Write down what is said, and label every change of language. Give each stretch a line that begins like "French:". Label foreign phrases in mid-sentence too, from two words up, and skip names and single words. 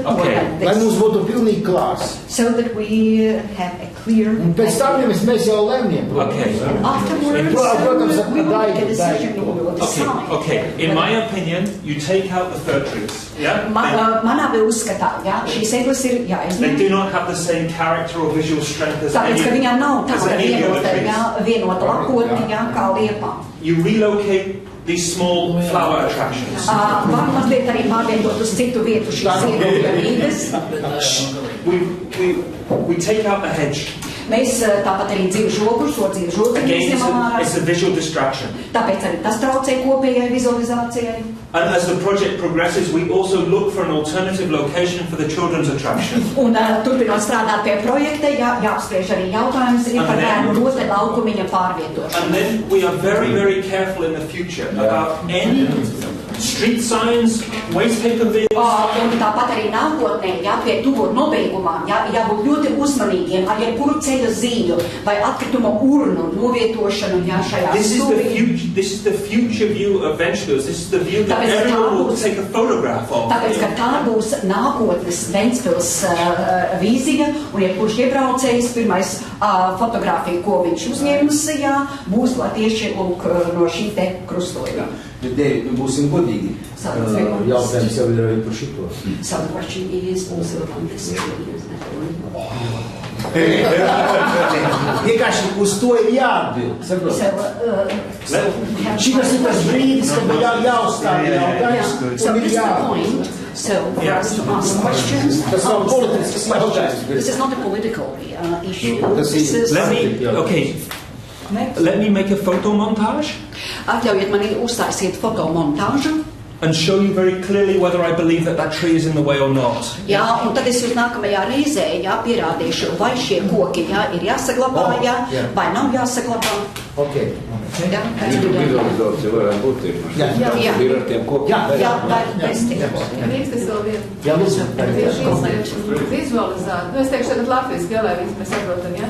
English: Okay. like
Latvian: Lai mums
English: this.
Latvian: būtu pilnīgi klārs.
English: So that we have a clear...
Latvian: Un pēc tam, ja mēs jau lemjam,
English: Okay. Afterwards,
Latvian: Protams,
English: we will make a dai- decision, we will decide. Okay. In my opinion, you take out the fir trees. Yeah.
Latvian: Manā uzskatā, jā, šīs eglis ir
English: They
Latvian: jāizņem.
English: do not have the same character or visual strength as
Latvian: Tāpēc, ka
English: any,
Latvian: viņām nav
English: as
Latvian: tāda
English: any of the other
Latvian: vienota,
English: trees.
Latvian: vienota lakotne, jā, kā liepā.
English: You relocate these small flower attractions.
Latvian: Var mazliet arī pārvietot uz citu vietu šīs ieguvības.
English: We take out the hedge.
Latvian: Mēs tāpat arī dzīvu žogu, šo dzīvu žogu
English: Again,
Latvian: izņemam ārā.
English: it's a visual distraction.
Latvian: Tāpēc arī tas traucē kopējai vizualizācijai.
English: And as the project progresses, we also look for an alternative location for the children's attraction.
Latvian: Un turpinot strādāt pie projekta, jāapspriež arī jautājums ir par bērnu rote laukumiņa pārvietošanu.
English: And then we are very, very careful in the future about any street signs, waste paper bins.
Latvian: Un tāpat arī nākotnē, pie tuvot nobeigumām, jābūt ļoti uzmanīgiem ar jebkuru ceļa zīļu vai atkrituma urnu novietošanu šajā stūrī.
English: This is the future view of Ventspils. This is the view that everyone will take a photograph of.
Latvian: Tāpēc, ka tā būs nākotnes Ventspils vīzija, un jebkurš iebraucējs pirmais fotogrāfija, ko viņš uzņems, būs tieši lūk no šī te krustojuma. Bet, David, būsim godīgi. Jautājums jau ir arī par šito. So the question is also on this issue. Vienkārši uz to ir jāatbild. Šitas ir tas brīdis, kad jāuzstāv jautājums
English: So
Latvian: un ir
English: this is the
Latvian: jāatbild.
English: point. So for us to ask questions.
Latvian: Tas nav politisks jautājums.
English: This is not a political issue.
Latvian: Tas
English: This
Latvian: ir-
English: is Let me make a photo montage
Latvian: Atļaujiet man uztaisiet fotomontāžu.
English: and show you very clearly whether I believe that that tree is in the way or not.
Latvian: Jā, un tad es jūs nākamajā reizē pierādīšu, vai šie koki ir jāsaglabā, vai nav jāsaglabā.
English: Okay.
Latvian: Jā, tas ir jā. Vizualizācija varētu būt tieši. Jā. Ir ar tiem kokiem. Jā, vai bez tiem. Drīkst es vēl vienu. Jā, lūdzu. Pie šīs vizualizācijas, es teikšu tagad latviski, lai mēs saprotam, ja?